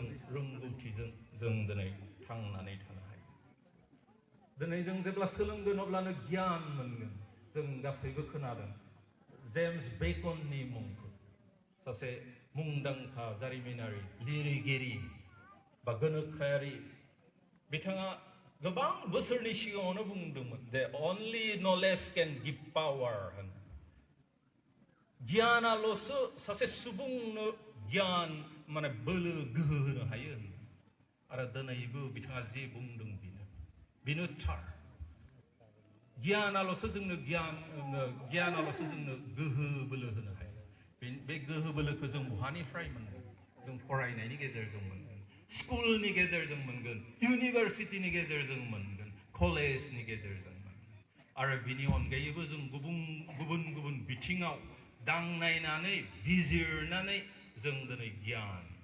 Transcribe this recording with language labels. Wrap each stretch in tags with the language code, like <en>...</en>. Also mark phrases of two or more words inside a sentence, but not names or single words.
<brx>रोंगौथिजों जों दिनै थांनानै थानो हायो दिनै जों जेब्ला सोलोंगोन अब्लानो गियान मोनगोन जों गासैबो खोनादों जेम्स बेकननि मुंखौ सासे मुंदांखा जारिमिनारि लिरगिरि बा गोनोखोआरि बिथाङा गोबां बोसोरनि सिगाङावनो बुंदोंमोन जे</brx> <en>only knowledge can give power</en> <brx>गियानाल'सो सासे सुबुंनो गियान माने बोलो गोहो होनो हायो आरो दिनैबो बिथाङा जे बुंदों बेनो थार गियानाल'सो जोंनो गियानाल'सो जोंनो गोहो बोलो होनो हायो बे गोहो बोलोखौ जों बहानिफ्राय मोनगोन जों फरायनायनि गेजेरजों मोनगोन स्कुलनि गेजेरजों मोनगोन इउनिभारसिटिनि गेजेरजों मोनगोन कलेजनि गेजेरजों मोनगोन आरो बिनि अनगायैबो जों गुबुन बिथिङाव दांनायनानै बिजिरनानै जों दिनै गियान</brx>